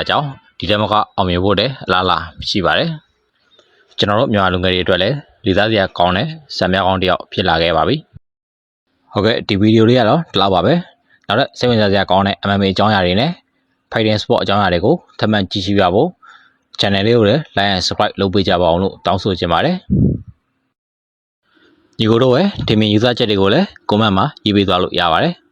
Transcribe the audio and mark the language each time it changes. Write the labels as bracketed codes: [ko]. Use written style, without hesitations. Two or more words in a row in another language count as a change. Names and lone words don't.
[my] ကြောင့်ဒီတက်မကအောင်မြင်ဖို့တဲ့အလားအလာရှိပါတယ်ကျွန်တော်တို့မြန်မာလူငယ်တွေအတွက်လည်းလူသားစရာကောင်းတဲ့စံပြကောင်းတစ်ယောက်ဖြစ်လာခဲ့ပါပြီဟုတ်ကဲ့ဒီဗီဒီယိုလေးကတော့ဒီလောက်ပါပဲနောက်တော့စိတ်ဝင်စားစရာကောင်းတဲ့ MMA အကြောင်းအရာတွေနဲ့ [en] Fighting Sport [my] အကြောင်းအရာတွေကိုထပ်မံကြည့်ရှုရဖို့ channel လေးကိုလည်း [en] like and subscribe [my] လုပ်ပေးကြပါအောင်လို့တောင်းဆိုချင်ပါတယ်ညီကိုတို့ရဲ့ဒီမင် user ချက်တွေကိုလည်း comment မှာရေးပေးသွားလို့ရပါတယ်